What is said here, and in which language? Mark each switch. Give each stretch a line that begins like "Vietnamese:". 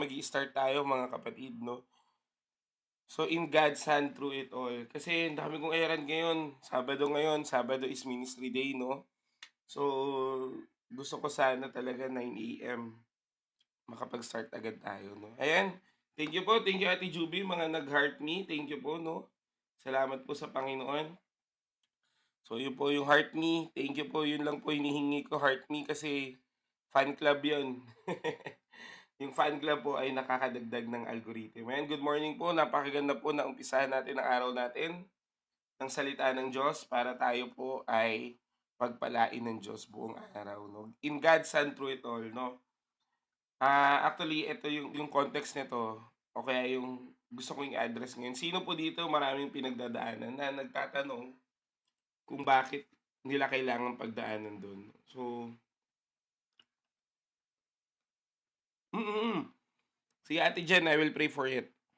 Filipino: Mag-i-start tayo, mga kapatid, no?
English: So, in God's hand through it all.
Filipino: Kasi ang dami kong errand ngayon.
English: Sabado is ministry day, no?
Filipino: So, gusto ko sana talaga 9 a.m. makapag-start agad tayo, no? Ayan. Thank you po. Thank you, Ate Juby, mga nag-heart me. Thank you po, no? Salamat po sa Panginoon. So, yun po yung heart me. Thank you po. Yun lang po hinihingi ko, heart me, kasi fan club yun. Yung fan club po ay nakakadagdag ng algorithm.
English: And good morning po.
Filipino: Napakaganda po na umpisahan natin ang araw natin ng salita ng Diyos para tayo po ay pagpalain ng Diyos buong araw. No?
English: In God's hand through it all.
Filipino: No? Actually, ito yung context nito o kaya yung gusto kong i-address ngayon. Sino po dito maraming pinagdadaanan na nagtatanong kung bakit nila kailangan pagdaanan doon.
English: So, mm, mm.
Filipino: Sige
English: Ate Jen, I will pray for it.